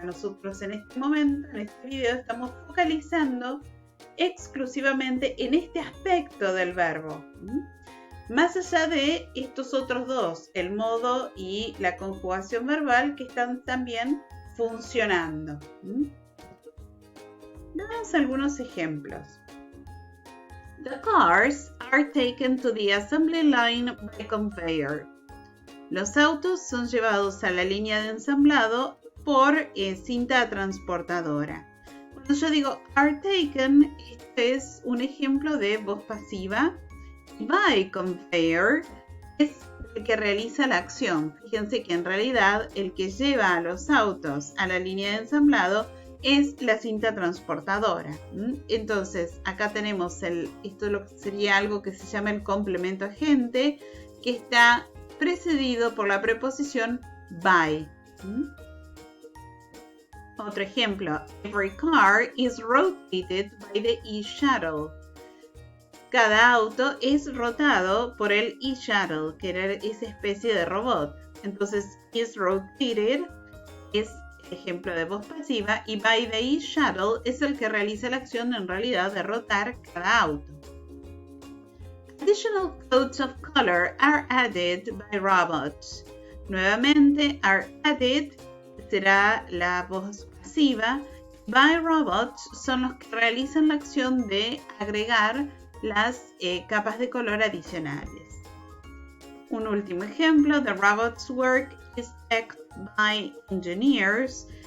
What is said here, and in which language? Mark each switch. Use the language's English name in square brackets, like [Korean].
[Spanish] Nosotros en este momento, en este video, estamos focalizando exclusivamente en este aspecto del verbo. Más allá de estos otros dos, el modo y la conjugación verbal, que están también funcionando. Veamos algunos ejemplos. [English] The cars are taken to the assembly line by conveyor. [Spanish] Los autos son llevados a la línea de ensamblado por cinta transportadora. Cuando yo digo [English] are taken, [Spanish] este es un ejemplo de voz pasiva. [English] By conveyor [Spanish] es el que realiza la acción. Fíjense que en realidad el que lleva a los autos a la línea de ensamblado es la cinta transportadora. Entonces acá tenemos esto lo que sería algo que se llama el complemento agente, que está precedido por la preposición by. Otro ejemplo, [English] every car is rotated by the e-shuttle. [Spanish] Cada auto es rotado por el e-shuttle, que era esa especie de robot. Entonces, [English] is rotated [Spanish] es el ejemplo de voz pasiva y [English] by the e-shuttle [Spanish] es el que realiza la acción en realidad de rotar cada auto. [English] Additional codes of color are added by robots. [Spanish] Nuevamente, [English] are added [Spanish] será la voz pasiva. [English] By robots [Spanish] son los que realizan la acción de agregar las capas de color adicionales. Un último ejemplo, [English] the robot's work is checked by engineers.